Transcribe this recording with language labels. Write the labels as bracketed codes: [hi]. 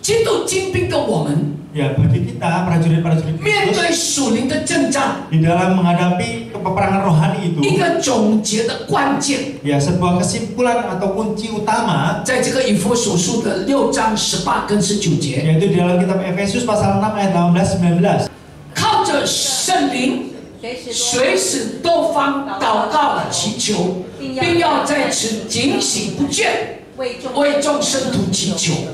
[zh] 基督精兵的我们， [id] Ya, bagi kita prajurit-prajurit [zh] 面对 [id] Kristus [zh] 属灵的征战， [id] di dalam menghadapi peperangan rohani itu, [zh] 一个总结的关键， [id] ya sebuah kesimpulan atau kunci utama [zh] 在这个以弗所书的6章18跟19节， [id] yaitu di dalam kitab Efesus pasal 6 ayat 18-19. [zh] 靠着圣灵，随时多方祷告祈求，并要在此警醒不倦，为众圣徒祈求。